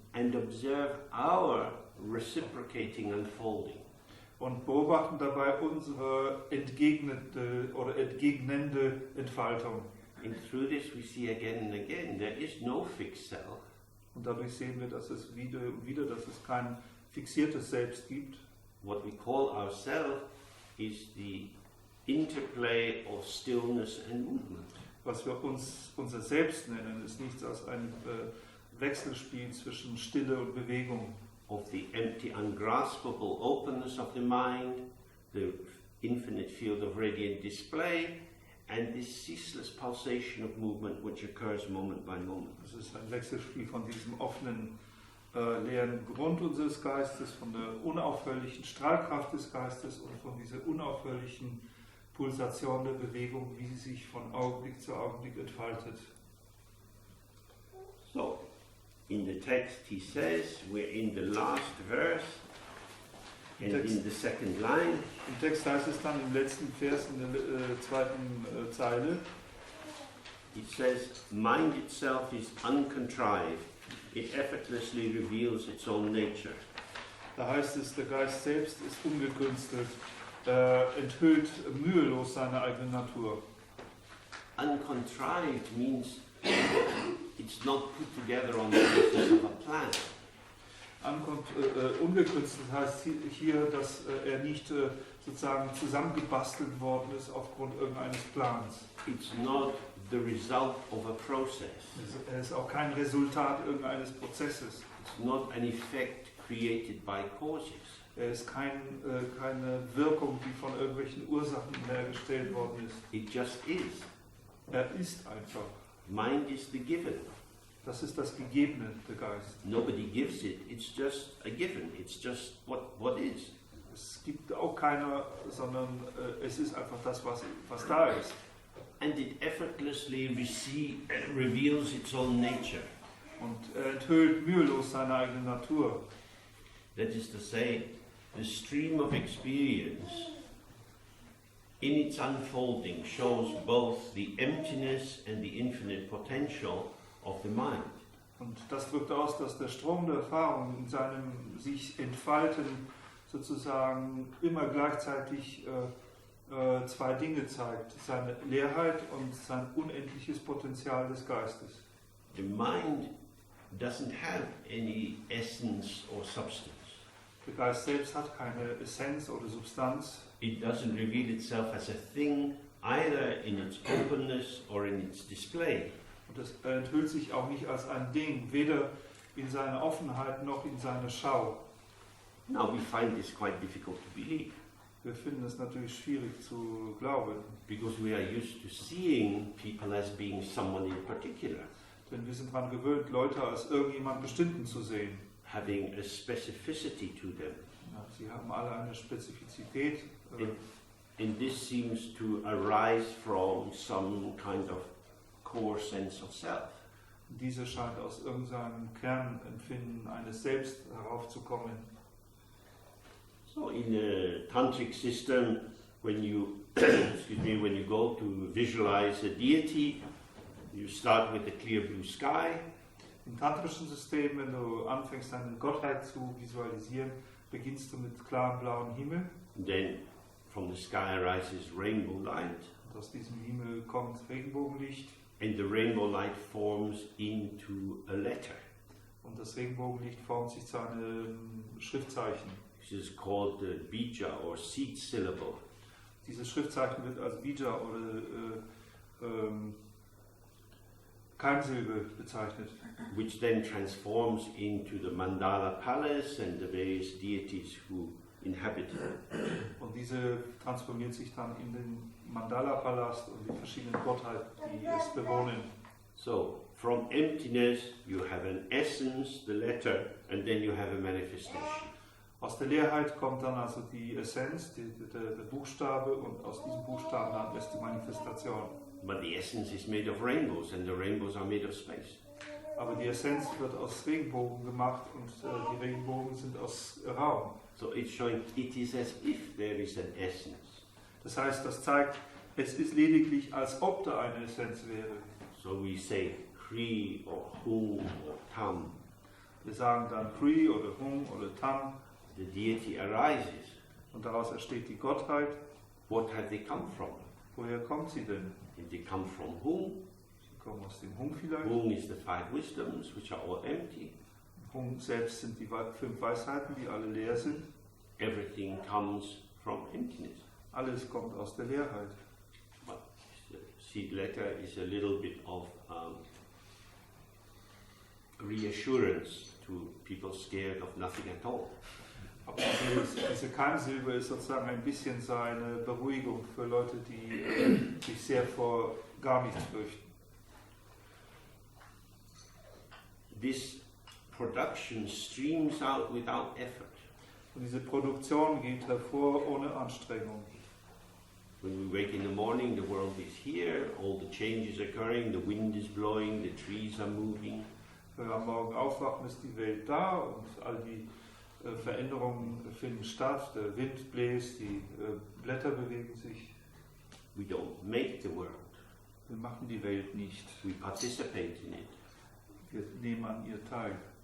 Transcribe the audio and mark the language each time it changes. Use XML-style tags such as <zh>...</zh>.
<en>and observe our reciprocating unfolding.</en> <de>Und beobachten dabei unsere entgegnende oder entgegnende Entfaltung.</de> <en>And through this we see again and again there is no fixed self.</en> <de>Und dadurch sehen wir, dass es wieder und wieder, dass es kein fixiertes Selbst gibt.</de> <en>What we call ourself is the interplay of stillness and movement.</en> <de>Was wir uns unser Selbst nennen, ist nichts als ein Wechselspiel zwischen Stille und Bewegung.</de> <en>Of the empty, ungraspable openness of the mind, the infinite field of radiant display, and this ceaseless pulsation of movement which occurs moment by moment.</en> <de>Es ist ein Wechselspiel von diesem offenen, leeren Grund unseres Geistes, von der unaufhörlichen Strahlkraft des Geistes und von dieser unaufhörlichen Pulsation der Bewegung, wie sie sich von Augenblick zu Augenblick entfaltet.</de> <en>So, in the text he says, we're in the last verse, and in the second line,</en> <de>Im Text heißt es dann im letzten Vers in der zweiten Zeile,</de> <en>it says, mind itself is uncontrived, it effortlessly reveals its own nature.</en> <de>da heißt es, der Geist selbst ist ungekünstelt, enthüllt mühelos seine eigene Natur.</de> <en>Uncontrived means it's not put together on the basis of a plan.</en> <de>Ungekünstelt heißt hier, dass er nicht sozusagen zusammengebastelt worden ist aufgrund irgendeines Plans.</de> <en>It's not the result of a process.</en> <de>Er ist auch kein Resultat irgendeines Prozesses.</de> <en>It's not an effect created by causes.</en> <de>Er ist keine Wirkung, die von irgendwelchen Ursachen hergestellt worden ist.</de> <en>It just is.</en> <de>Er ist einfach.</de> <en>Mind is the given.</en> <de>Das ist das Gegebene, der Geist.</de> <en>Nobody gives it. It's just a given. It's just what is.</en> <de>Es gibt auch keiner, sondern es ist einfach das, was da ist.</de> <en>And it effortlessly reveals its own nature.</en> <de>Und er enthüllt mühelos seine eigene Natur.</de> <en>That is to say, the stream of experience in its unfolding shows both the emptiness and the infinite potential of the mind.</en> <de>Und das drückt aus, dass der Strom der Erfahrung in seinem sich entfalten sozusagen immer gleichzeitig zwei Dinge zeigt. Seine Leerheit und sein unendliches Potenzial des Geistes.</de> <en>The mind doesn't have any essence or substance.</en> <de>Der Geist selbst hat keine Essenz oder Substanz.</de> <en>It doesn't reveal itself as a thing, either in its openness or in its display.</en> <de>Und es enthüllt sich auch nicht als ein Ding, weder in seiner Offenheit noch in seiner Schau.</de> <en>Now we find this quite difficult to believe.</en> <de>Wir finden es natürlich schwierig zu glauben,</de> <en>because we are used to seeing people as being someone in particular,</en> <de>denn wir sind daran gewöhnt, Leute als irgendjemand Bestimmten zu sehen.</de> <en>having a specificity to them.</en> <de>Ja, sie haben alle eine Spezifizität.</de> <en>And this seems to arise from some kind of core sense of self.</en> <de>Diese scheint aus irgendeinem Kernempfinden eines Selbst heraufzukommen.</de> <en>So in a tantric system, when you when you go to visualize a deity, you start with a clear blue sky.</en> <de>Im tantrischen System, wenn du anfängst, eine Gottheit zu visualisieren, beginnst du mit klarem blauen Himmel.</de> <en>And then from the sky arises rainbow light.</en> <de>Und aus diesem Himmel kommt Regenbogenlicht.</de> <en>And the rainbow light forms into a letter.</en> <de>Und das Regenbogenlicht formt sich zu einem Schriftzeichen.</de> <en>This is called the bija or seed syllable.</en> <de>Dieses Schriftzeichen wird als Bija oder Keimsilbe bezeichnet.</de> <en>Which then transforms into the mandala palace and the various deities who inhabit it.</en> <de>Und diese transformiert sich dann in den Mandala-Palast und die verschiedenen Gottheiten, die es bewohnen.</de> <en>So, from emptiness you have an essence, the letter, and then you have a manifestation.</en> <de>Aus der Leerheit kommt dann also die Essenz, der Buchstabe, und aus diesem Buchstaben dann erst die Manifestation.</de> <en>But the essence is made of rainbows, and the rainbows are made of space.</en> <de>Aber die Essenz wird aus Regenbogen gemacht und die Regenbogen sind aus Raum.</de> <en>So it's showing it is as if there is an essence.</en> <de>Das heißt, das zeigt, es ist lediglich, als ob da eine Essenz wäre.</de> <en>So we say Kri or Hum or Tam.</en> <de>Wir sagen dann Kri oder Hum oder Tam.</de> <en>The deity arises.</en> <de>Und daraus entsteht die Gottheit.</de> <en>What have they come from?</en> <de>Woher kommt sie denn?</de> <en>If they come from Hum,</en> <de>Sie kommen aus dem Hum vielleicht.</de> <en>Hum is the 5 wisdoms, which are all empty.</en> <de>Hum selbst sind die 5 Weisheiten, die alle leer sind.</de> <en>Everything comes from emptiness.</en> <de>Alles kommt aus der Leerheit.</de> <en>But the seed letter is a little bit of reassurance to people scared of nothing at all.</en> <de>Aber diese Keimsilbe ist sozusagen ein bisschen seine Beruhigung für Leute, die sich sehr vor gar nichts fürchten.</de> <en>This production streams out without effort.</en> <de>Und diese Produktion geht hervor ohne Anstrengung.</de> <en>When we wake in the morning, the world is here, all the changes occurring, the wind is blowing, the trees are moving.</en> <de>Wenn wir am Morgen aufwachen, ist die Welt da und all die Veränderungen finden statt, der Wind bläst, die Blätter bewegen sich.</de> <en>We don't make the world.</en> <de>Wir machen die Welt nicht.</de> <en>We participate in it.</en> <de>Wir nehmen an ihr teil.</de>